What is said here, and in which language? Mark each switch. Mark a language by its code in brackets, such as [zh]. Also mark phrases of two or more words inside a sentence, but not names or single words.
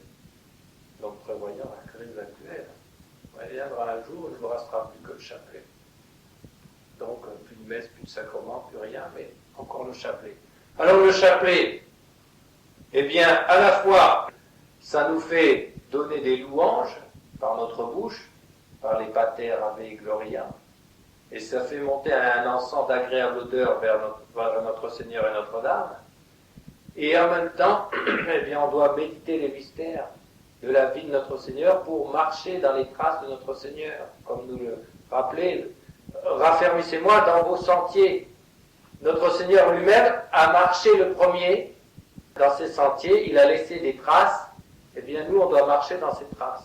[fr] Donc prévoyant la crise actuelle. Il viendra un jour où il ne vous restera plus que le chapelet. Donc plus de messe, plus de sacrement, plus rien, mais encore le chapelet. Alors le chapelet, eh bien, à la fois, ça nous fait donner des louanges par notre bouche, par les pater, ave et gloria, et ça fait monter un encens d'agréable odeur vers notre Seigneur et Notre-Dame. Et en même temps, eh bien, on doit méditer les mystères de la vie de notre Seigneur pour marcher dans les traces de notre Seigneur, comme nous le rappelait. Raffermissez-moi dans vos sentiers. Notre Seigneur lui-même a marché le premier dans ses sentiers, il a laissé des traces, et bien nous on doit marcher dans ces traces.